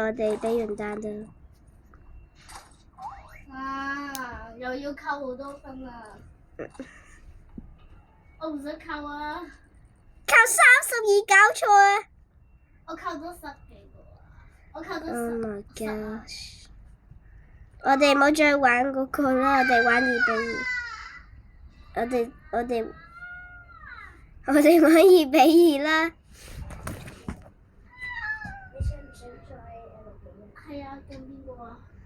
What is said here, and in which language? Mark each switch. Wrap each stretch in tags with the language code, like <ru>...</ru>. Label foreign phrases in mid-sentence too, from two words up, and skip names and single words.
<yue>我哋俾完單啦。啊！又要扣好多分啊！我唔想扣啊！扣32，搞錯啊！我扣咗10幾個啊！我扣咗 10。</yue> <en>Oh my gosh！</en> <yue>我哋冇再玩嗰個啦，我哋玩2-2。我哋玩2-2啦。你想唔想再錄影？係啊，跟邊個啊？</yue>